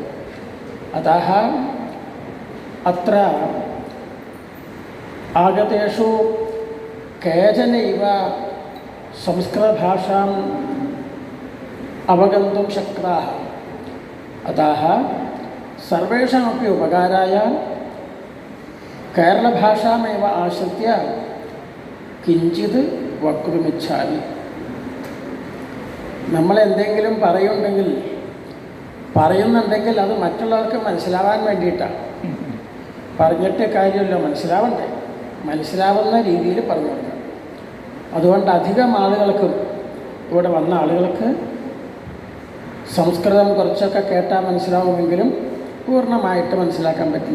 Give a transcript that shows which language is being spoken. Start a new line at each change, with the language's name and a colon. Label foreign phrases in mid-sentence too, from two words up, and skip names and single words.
Sanskrit: अतः अत्र आगतेषु केचनैव संस्कृतभाषाम् अवगन्तुं शक्ताः. अतः सर्वेषामपि उपकाराय केरलभाषामेव आश्रित्य കിഞ്ചിത് വക്തുമിച്ഛാമി.
Malayalam: നമ്മളെന്തെങ്കിലും പറയുന്നുണ്ടെങ്കിൽ അത് മറ്റുള്ളവർക്ക് മനസ്സിലാവാൻ വേണ്ടിയിട്ടാണ്. പറഞ്ഞിട്ട് കാര്യമില്ല, മനസ്സിലാവണ്ടേ, മനസ്സിലാവുന്ന രീതിയിൽ പറഞ്ഞു കൊടുക്കണം. അതുകൊണ്ട് അധികം ആളുകൾക്കും ഇവിടെ വന്ന ആളുകൾക്ക് സംസ്കൃതം കുറച്ചൊക്കെ കേട്ടാൽ മനസ്സിലാവുമെങ്കിലും പൂർണ്ണമായിട്ട് മനസ്സിലാക്കാൻ പറ്റില്ല.